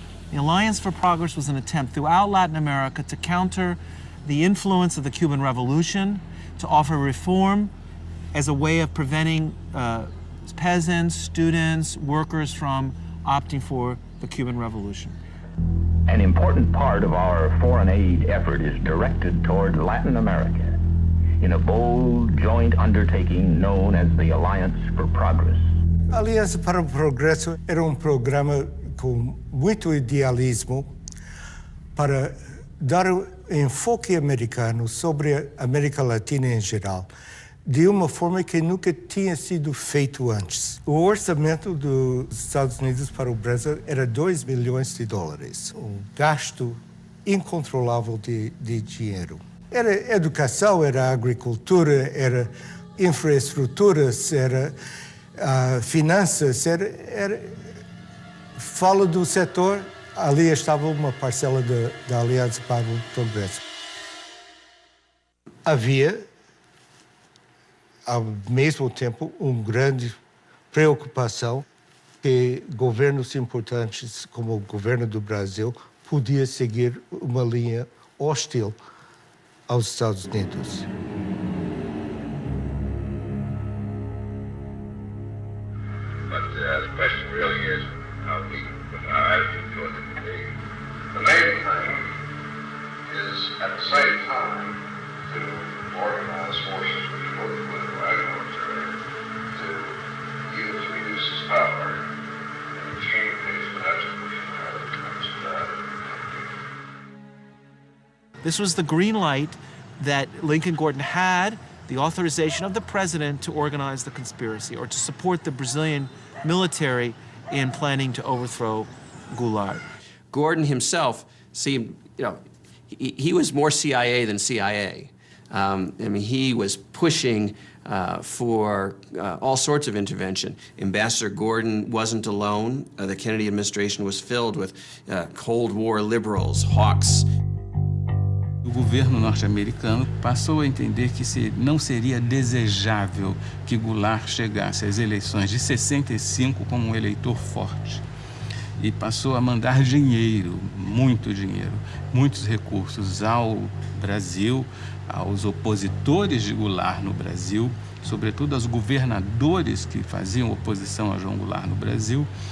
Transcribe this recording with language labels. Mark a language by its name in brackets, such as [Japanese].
[English] The Alliance for Progress was an attempt throughout Latin America to counter the influence of the Cuban Revolution, to offer reform as a way of preventing peasants, students, workers from opting for the Cuban Revolution. An important part of our foreign aid effort is directed toward Latin America in a bold joint undertaking known as the Alliance for Progress. [Portuguese] A Aliança para o Progresso era programa com muito idealismo para dar enfoque americano sobre a América Latina em geral, de uma forma que nunca tinha sido feito antes. O orçamento dos Estados Unidos para o Brasil era $2 bilhões, um gasto incontrolável de dinheiro. Era educação, era agricultura, era infraestruturas, era finanças, fala do setor, ali estava uma parcela da Aliança para o Progresso. Havia, ao mesmo tempo, uma grande preocupação que governos importantes, como o governo do Brasil, podia seguir uma linha hostil aos Estados Unidos. [English] The question really is how we put our attitude towards it. The main thing is, at the same time, to organize forces, which are both political and military, to use reduce its power and exchange these messages. This was the green light that Lincoln Gordon had, the authorization of the president to organize the conspiracy or to support the Brazilian military in planning to overthrow Goulart. Gordon himself seemed, he was more CIA than CIA. He was pushing for all sorts of intervention. Ambassador Gordon wasn't alone. The Kennedy administration was filled with Cold War liberals, hawks. [Portuguese] O governo norte-americano passou a entender que não seria desejável que Goulart chegasse às eleições de 65 como um eleitor forte. E passou a mandar dinheiro, muitos recursos ao Brasil, aos opositores de Goulart no Brasil, sobretudo aos governadores que faziam oposição a João Goulart no Brasil,